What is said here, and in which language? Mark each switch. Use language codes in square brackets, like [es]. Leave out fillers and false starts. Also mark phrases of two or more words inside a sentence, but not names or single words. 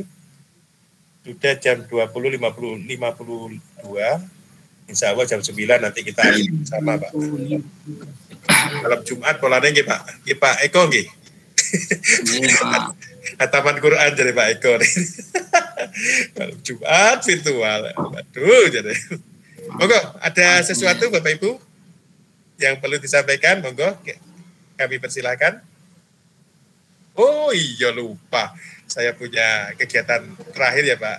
[id] Sudah jam 20.52, [ar] insya Allah [id] jam 9 nanti kita sama Pak. Malam Jumat polanya nggih Pak, nggih Pak Eko nggih. Hataman Quran dari Pak Eko. Malam Jumat virtual, waduh jadi. Monggo, ada sesuatu Bapak Ibu yang perlu disampaikan, monggo kami persilahkan. Oh iya lupa, saya punya kegiatan terakhir ya Pak.